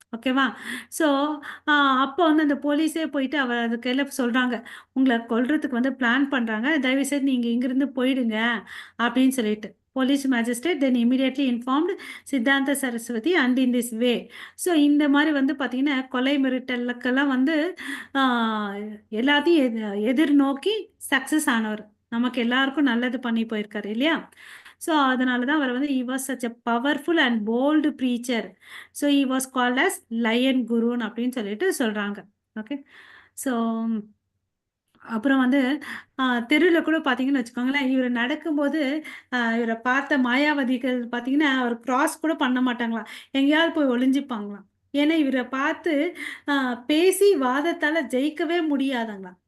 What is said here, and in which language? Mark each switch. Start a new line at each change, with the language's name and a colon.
Tamil: ஓகேவா, ஸோ அப்போ வந்து அந்த போலீஸே போயிட்டு அவர் அதுக்கு எல்லாம் சொல்கிறாங்க, உங்களை கொல்றதுக்கு வந்து பிளான் பண்ணுறாங்க, தயவுசெய்து நீங்கள் இங்கிருந்து போயிடுங்க அப்படின்னு சொல்லிட்டு.
English: Police magistrate then immediately informed Siddhanta Saraswati and in this way.
Tamil: So இந்த மாதிரி வந்து பார்த்தீங்கன்னா கொலை மிரட்டலுக்கெல்லாம் வந்து எல்லாத்தையும் எதிர்நோக்கி சக்ஸஸ் ஆனவர், நமக்கு எல்லாருக்கும் நல்லது பண்ணி போயிருக்காரு இல்லையா. ஸோ அதனால தான் அவர் வந்து
English: he was such a powerful and bold preacher. So he was called as lion
Tamil: குருன்னு அப்படின்னு சொல்லிட்டு சொல்கிறாங்க. ஓகே, ஸோ அப்புறம் வந்து தெருவில் கூட பார்த்தீங்கன்னு வச்சுக்கோங்களேன், இவர் நடக்கும்போது இவரை பார்த்த மாயாவதிகள் பார்த்தீங்கன்னா அவர் கிராஸ் கூட பண்ண மாட்டாங்களாம், எங்கேயாவது போய் ஒளிஞ்சிப்பாங்களாம். ஏன்னா இவரை பார்த்து பேசி வாதத்தால் ஜெயிக்கவே முடியாதாங்களாம்.